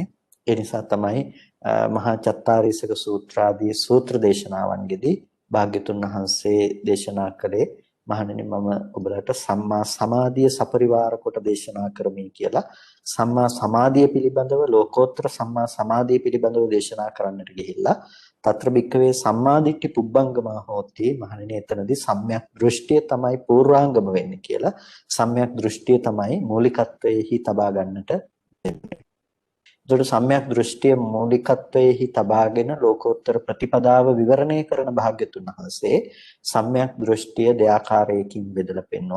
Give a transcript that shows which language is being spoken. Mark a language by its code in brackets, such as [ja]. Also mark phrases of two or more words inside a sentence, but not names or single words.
[si] ඒ නිසා තමයි මහා චත්තාරීසක සූත්‍රාදී සූත්‍ර දේශනාවන්ගෙදී භාග්‍යතුන් වහන්සේ දේශනා කළේ මහණෙනි මම ඔබලට සම්මා සමාධිය සපරිවාර කොට දේශනා කරමි කියලා. සම්මා සමාධිය පිළිබඳව ලෝකෝත්තර සම්මා සමාධිය පිළිබඳව දේශනා කරන්නට ගිහිල්ලා [pi] తත්‍ර භික්කවේ සම්මාදිට්ඨි පුබ්බංගමා හෝති [si] මහණෙනි එතනදී සම්‍යක් දෘෂ්ටිය තමයි පූර්වාංගම වෙන්නේ කියලා. සම්‍යක් දෘෂ්ටිය තමයි මූලිකත්වයේහි තබා ගන්නට වෙන්නේ. ඒතකොට සම්‍යක් දෘෂ්ටිය මූලිකත්වයේහි තබාගෙන ලෝකෝත්තර ප්‍රතිපදාව විවරණය කරන භාග්‍යතුන් වහන්සේ සම්‍යක් දෘෂ්ටිය දෙආකාරයකින් බෙදලා පෙන්වුවා.